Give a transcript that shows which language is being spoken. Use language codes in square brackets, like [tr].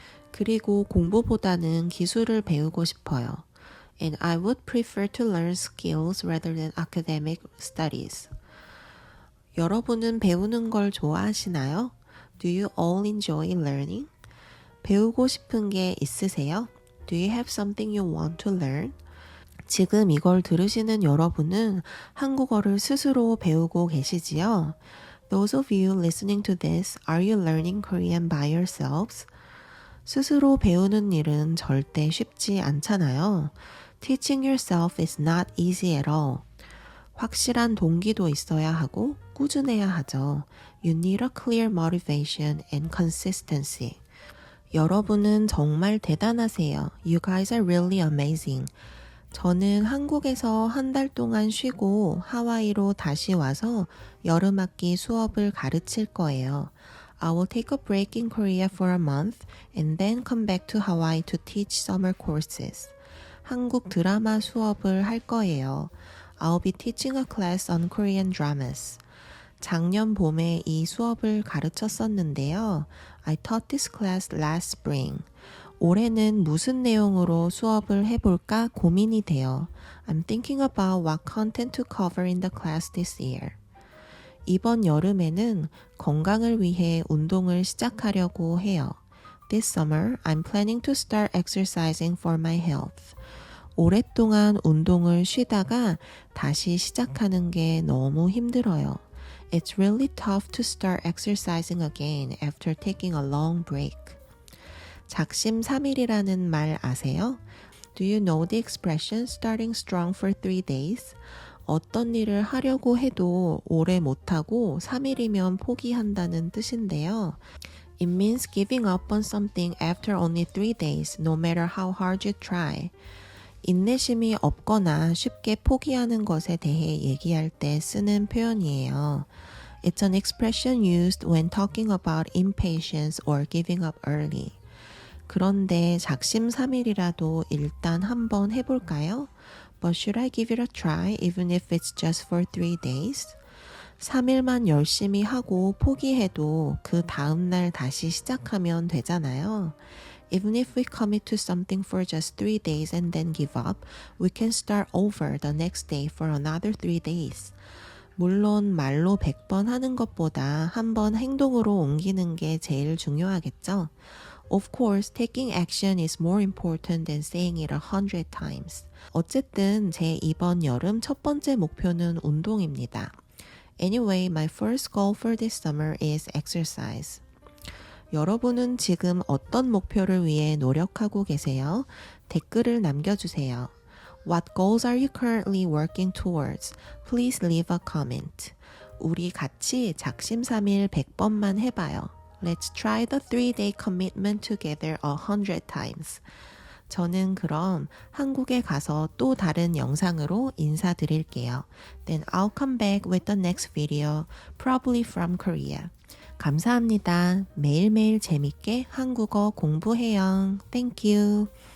[ko] 그리고 공부보다는 기술을 배우고 싶어요. [en] And I would prefer to learn skills rather than academic studies. [ko] 여러분은 배우는 걸 좋아하시나요? [en] Do you all enjoy learning? [ko] 배우고 싶은 게 있으세요? [en] Do you have something you want to learn? [ko] 지금 이걸 들으시는 여러분은 한국어를 스스로 배우고 계시지요? [en] Those of you listening to this, are you learning Korean by yourselves? [ko] 스스로 배우는 일은 절대 쉽지 않잖아요. [en] Teaching yourself is not easy at all. [ko] 확실한 동기도 있어야 하고 꾸준해야 하죠. [en] You need a clear motivation and consistency. [ko] 여러분은 정말 대단하세요. [en] You guys are really amazing. [ko] 저는 한국에서 한 달 동안 쉬고 하와이로 다시 와서 여름학기 수업을 가르칠 거예요. [en] I will take a break in Korea for a month and then come back to Hawaii to teach summer courses. [ko] 한국 드라마 수업을 할 거예요. [en] I'll be teaching a class on Korean dramas. [ko] 작년 봄에 이 수업을 가르쳤었는데요. [en] I taught this class last spring. [ko] 올해는 무슨 내용으로 수업을 해볼까 고민이 돼요. [en] I'm thinking about what content to cover in the class this year. [ko] 이번 여름에는 건강을 위해 운동을 시작하려고 해요. [en] This summer, I'm planning to start exercising for my health. [ko] 오랫동안 운동을 쉬다가 다시 시작하는 게 너무 힘들어요. [en] It's really tough to start exercising again after taking a long break. [ko] 작심삼일이라는 말 아세요? [en] Do you know the expression starting strong for 3 days? [ko] 어떤 일을 하려고 해도 오래 못하고 3일이면 포기한다는 뜻인데요. [en] It means giving up on something after only 3 days, no matter how hard you try. [ko] 인내심이 없거나 쉽게 포기하는 것에 대해 얘기할 때 쓰는 표현이에요. [en] It's an expression used when talking about impatience or giving up early. [ko] 그런데 작심삼일이라도 일단 한번 해볼까요? [en] But should I give it a try even if it's just for 3 days? [ko] 3일만 열심히 하고 포기해도 그 다음날 다시 시작하면 되잖아요. [en] Even if we commit to something for just 3 days and then give up, we can start over the next day for another 3 days. [ko] 물론 말로 100번 하는 것보다 한 번 행동으로 옮기는 게 제일 중요하겠죠. [en] Of course, taking action is more important than saying it 100 times. [ko] 어쨌든 제 이번 여름 첫 번째 목표는 운동입니다. [en] Anyway, my first goal for this summer is exercise. [ko] 여러분은 지금 어떤 목표를 위해 노력하고 계세요? 댓글을 남겨주세요. [en] What goals are you currently working towards? Please leave a comment. [ko] 우리 같이 작심삼일 100번만 해봐요. [en] Let's try the 3-day commitment together 100 times. [ko] 저는 그럼 한국에 가서 또 다른 영상으로 인사드릴게요. [en] Then I'll come back with the next video, probably from Korea. [ko] 감사합니다. 매일매일 재밌게 한국어 공부해요. [en] Thank you.